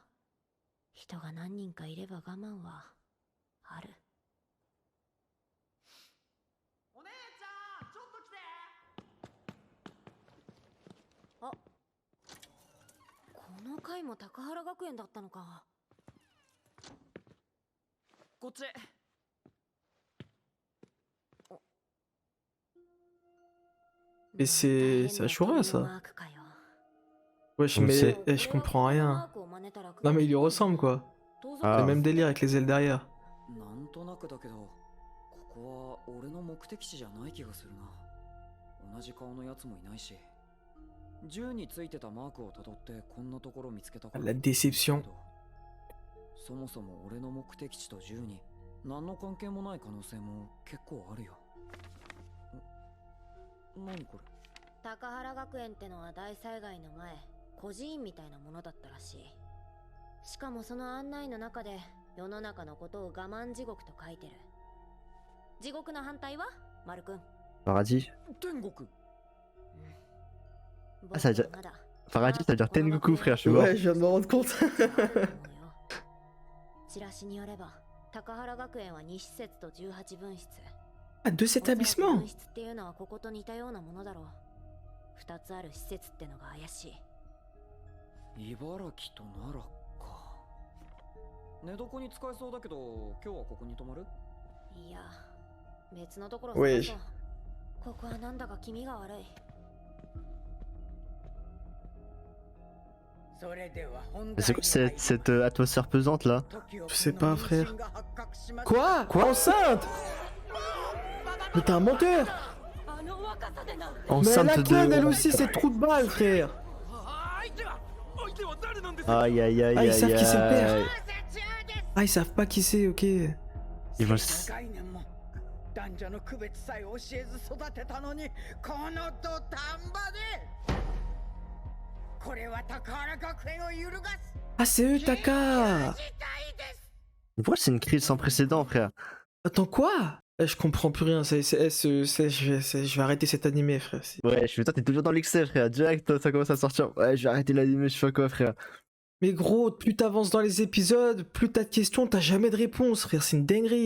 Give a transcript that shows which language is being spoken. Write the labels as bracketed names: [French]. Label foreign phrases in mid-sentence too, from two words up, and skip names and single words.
[Japanese] 人が何人かいれば我慢はある。お姉ちゃん、ちょっと来て。あ、この回も高原学園だったのか。こっち。 [French] Mais c'est Ashura ça. Wesh, On mais sait. je comprends rien. Non, mais il lui ressemble quoi. Ah. Le même délire avec les ailes derrière. [Japanese] なんとなくだけど、ここは俺の目的地じゃない気がするな。同じ顔のやつもいないし。銃についてたマークをたどってこんなところ見つけたから。 [French] La déception. [Japanese] そもそも俺の目的地と銃に何の関係もない可能性も結構あるよ。何これ。高原学園ってのは大災害の前、孤児院みたいなものだったらしい。しかもその案内の中で世の中のことを我慢地獄と書いてる。地獄の反対は丸くん。 [French] Paradis. [Japanese] 天国。 [French] Ah, ça veut dire... Paradis, ça veut dire Tengoku, frère, je suis mort. Ouais, je viens de me rendre compte. [Japanese] チラシによれば高原学園は2施設と18分室。 [French] Ah, deux établissements. [Japanese] 分室っていうのはここと似たようなものだろう。2つある施設ってのが怪しい。茨城と奈良か。寝床に使えそうだけど、今日はここに泊まる？いや、別のところおい探そう。ここはなんだか気味が悪い。それでは本 [French] Mais c'est quoi cette atmosphère pesante là? Je sais pas, frère. Quoi? Enceinte? Mais t'es un menteur! Mais elle Enceinte a Ken, elle de... aussi, c'est trou de balle, frère! Aïe aïe aïe Ah, ils savent aïe qui c'est le père. aïe. Ah, ils savent pas qui c'est, ok. Ils vont... [Japanese] 概念も男女の区別さえ教えず育てたのに、この土壇場でこれは高原学園を揺るがす [French] Ah, c'est eux, Taka! Pourquoi c'est une crise sans précédent, frère? Attends, quoi? Je comprends plus rien, je vais arrêter cet animé, frère. Ouais, je suis toi, t'es toujours dans l'excès, frère. Direct, ça commence à sortir. Ouais, je vais arrêter l'animé, je sais pas quoi, frère. Mais gros, plus t'avances dans les épisodes, plus t'as de questions, t'as jamais de réponse, frère, c'est une dinguerie.